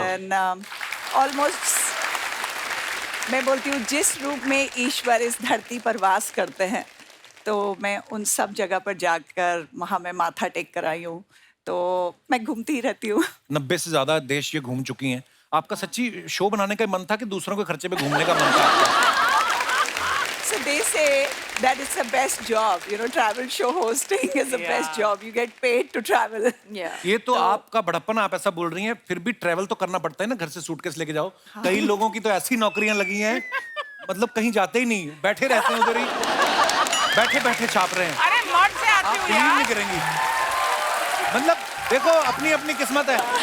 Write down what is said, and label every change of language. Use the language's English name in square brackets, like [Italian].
[English] and almost [Hindi] मैं बोलती हूँ जिस रूप में ईश्वर इस धरती पर वास करते हैं, तो मैं उन सब जगह पर जाकर वहाँ मैं माथा टेक कर आई हूँ, तो मैं घूमती ही रहती हूँ। 90 से ज्यादा देश ये घूम चुकी हैं। आपका सच्ची शो बनाने का मन था कि दूसरों के खर्चे पे घूमने का मन था आपका? [English] So they say that it's the best job, you know, travel show hosting is the best job. You get paid to travel. Yeah. [Hindi] ये तो आपका बड़प्पन, आप ऐसा बोल रही हैं, फिर भी ट्रैवल तो करना पड़ता है ना, घर से सूटकेस लेके जाओ। कई लोगों की तो ऐसी नौकरियां लगी हैं, मतलब कहीं जाते ही नहीं, बैठे रहते हैं उधर ही, बैठे बैठे छाप रहे हैं। अरे मठ से आप आती हूँ बिलीव नहीं यार, करेंगी, मतलब देखो अपनी अपनी किस्मत है।